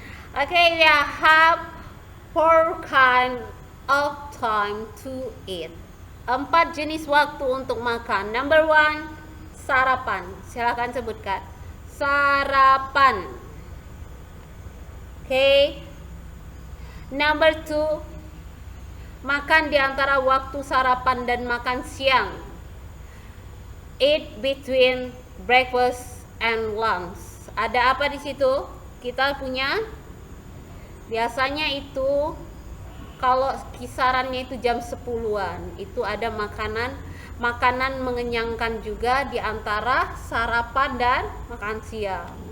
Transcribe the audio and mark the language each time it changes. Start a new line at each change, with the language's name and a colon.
English: Okay, we have 4 kind of time to eat.
Indonesian: 4 jenis waktu untuk makan. Number 1, sarapan. Silakan sebutkan. Sarapan. Okay. Number 2, makan di antara waktu sarapan dan makan siang.
English: Eat between breakfast and lunch.
Indonesian: Ada apa di situ? Kita punya biasanya itu kalau kisarannya itu jam 10-an, itu ada makanan mengenyangkan juga di antara sarapan dan makan siang.